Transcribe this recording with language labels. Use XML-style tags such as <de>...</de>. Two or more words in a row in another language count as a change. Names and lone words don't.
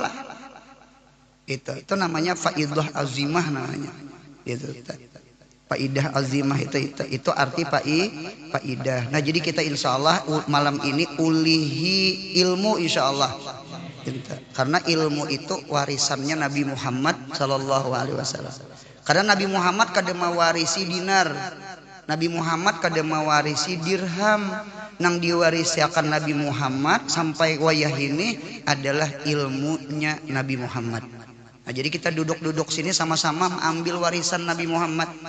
<id>Itu namanya faidah azimah namanya. Itu faidah azimah itu arti faidah. Nah, jadi kita insyaallah malam ini ulihi ilmu insyaallah. Karena ilmu itu warisannya Nabi Muhammad</id> <ar>صلى الله عليه وسلم.</ar> <id>Karena Nabi Muhammad kada mewarisi dinar. Nabi Muhammad kada mewarisi dirham.</id> <bjn>Nang diwariskan Nabi Muhammad sampai wayah ini adalah ilmunya Nabi Muhammad.</bjn> <id>Nah, jadi kita duduk-duduk sini sama-sama ambil warisan Nabi Muhammad.</id>